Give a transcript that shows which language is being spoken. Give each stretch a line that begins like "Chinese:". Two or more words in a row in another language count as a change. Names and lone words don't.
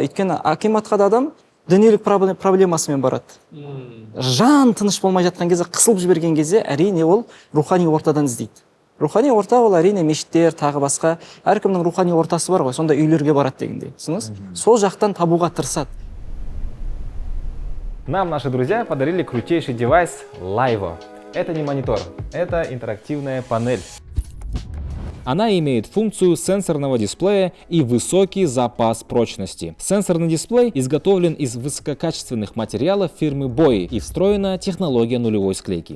Kazakh: Өйткені акиматқа да адам дүниелік проблемасымен барады. Жан тыныш болмай жатқан кезде, қысылып жіберген кезде, әрине ол рухани ортадан іздейді. Рухани орта ол әрине мешіттер, тағы басқа, әркімнің рухани ортасы бар ғой, сонда үйлерге барады дегендей. Түсініңіз? Сол жақтан табуға тырысады.
Russian: Нам наши друзья подарили крутейший девайс Laivo. Это не монитор, это интерактивная панель. Она имеет функцию сенсорного дисплея и высокий запас прочности. Сенсорный дисплей изготовлен из высококачественных материалов фирмы BOE и встроена технология нулевой склейки.